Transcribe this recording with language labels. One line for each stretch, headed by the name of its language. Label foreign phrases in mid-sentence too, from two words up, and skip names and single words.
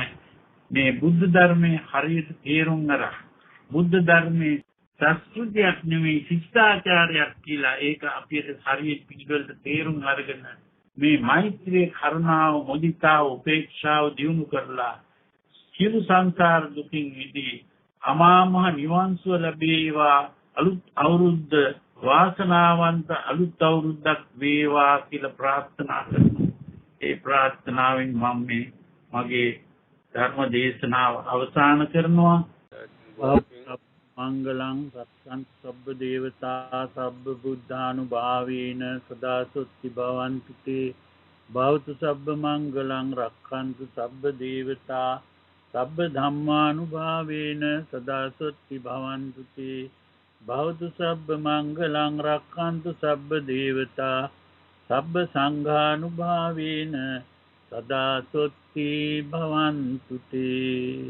Sinhala: මේ බුද්ධ ධර්මයේ හරියට තේරුම් අරන් බුද්ධ ධර්මයේ සංස්කෘතියක් නෙවෙයි ශිෂ්ටාචාරයක් කියලා ඒක අපිට හරියට පිළිවෙලට තේරුම් අරගෙන මේ මෛත්‍රී කරුණාව මුදිතාව උපේක්ෂාව දියුණු කරලා සියලු සංසාර දුකින් මිදී අමා මහ නිවන් සුව ලැබේවා අලුත් අවුරුද්ද වාසනාවන්ත අලුත් අවුරුද්දක් වේවා කියලා ප්‍රාර්ථනා කරනවා. ඒ ප්‍රාර්ථනාවෙන් මම මේ මගේ ධර්ම දේශනාව අවසන් කරනවා.
Pali: මංගලං සත්සං සබ්බ දේවතා සබ්බ බුද්ධානුභාවේන සදා සොත්ති භවන්තු තේ භවතු සබ්බ මංගලං රක්ඛන්තු සබ්බ දේවතා සබ්බ ධම්මානුභාවේන සදා සොත්ති භවන්තු තේ භවතු සබ්බ මංගලං රක්ඛන්තු සබ්බ දේවතා සබ්බ සංඝානුභාවේන සදා සොත්ති භවන්තු තේ.